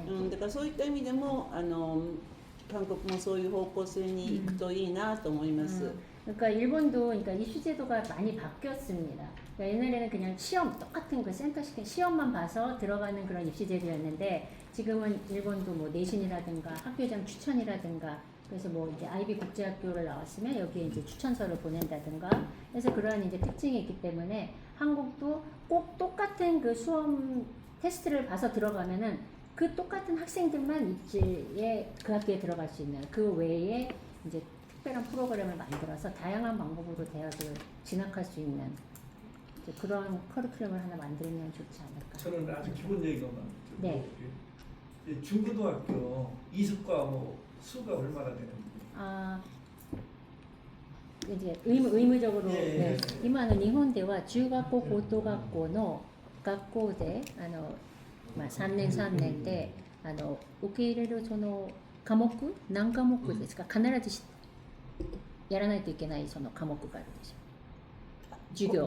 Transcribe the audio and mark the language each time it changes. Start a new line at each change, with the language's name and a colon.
Japanese: だからそういった意味でも韓国もそういう方向性に行くといいなと思います。
Korean: 그러니까 일본도 그러니까 입시 제도가 많이 바뀌었습니다. 그러니까 옛날에는 그냥 시험 똑같은 그 센터 시험만 봐서 들어가는 그런 입시 제도였는데 지금은 일본도 뭐 내신이라든가 학교장 추천이라든가 그래서 뭐 이제 IB 국제학교를 나왔으면 여기에 이제 추천서를 보낸다든가 그래서 그러한 이제 특징이 있기 때문에 한국도 꼭 똑같은 그 수험 테스트를 봐서 들어가면은 그 똑같은 학생들만 입시에 그 학교에 들어갈 수 있는 그 외에 이제 특별한 프로그램을 만들어서 다양한 방법으로 대학을 진학할 수 있는 그런 커리큘럼을 하나 만들면 좋지 않을까. 저는 아주 기본적인 것만. 네. 중고등학교 이습과 뭐 수가 얼마나 되는지. 아 이제 의무적으로 네.
Japanese: 今の日本では中学校高等学校の学校でまあ3年3年で受け入れるその科目何科目ですか必ずやらないといけないその科目があるでしょ授業